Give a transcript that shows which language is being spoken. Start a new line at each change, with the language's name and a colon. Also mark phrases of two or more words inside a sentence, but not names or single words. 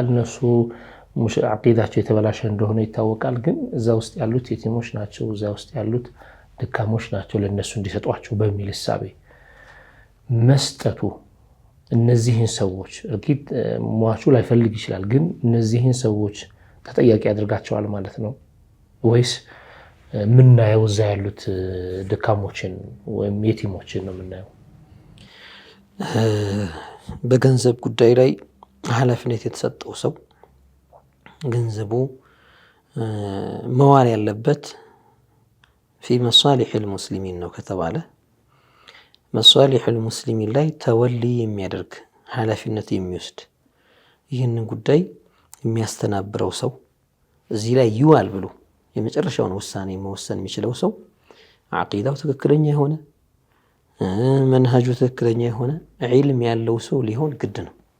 Amharic: እነሱ ዓቂዳቸው የተበላሸ እንደሆነ ይታወቃል። ግን እዛ ውስጥ ያሉት የቲሞች ናቸው እዛ ውስጥ ያሉት ድካሞች ናቸው ለነሱ እንዲሰጧቸው በሚል ሐሳብ መስጠቱ እነዚህን ሰዎች እርግጥ ሟቹ ላይፈልግ ይችላል ግን እነዚህን ሰዎች ተጠያቂ ያደርጋቸዋል ማለት ነው ወይስ ምናየው እዛ ያሉት ድካሞችን ወይም የቲሞችን ነው ምናየው? በገንዘብ ጉዳይ ላይ ኃላፊነት የተሰጠው ሰው ገንዘቡ መዋል ያለበት
Arabic: في مصالح
Amharic: المسلمين ነው ከተባለ
Arabic: مصالح المسلمين
Amharic: ላይ ተወሊ የሚያደርግ ኃላፊነት የሚወስድ ይህንን ጉዳይ የሚያስተናብረው ሰው እዚህ ላይ ይዋል ብሎ የመጨረሻውን ውሳኔ መወሰን የሚችለው ሰው ዓቂዳው ትክክለኛ የሆነ መንሃጁ ትክክለኛ የሆነ ዒልም ያለው ሰው ሊሆን ግድ ነው።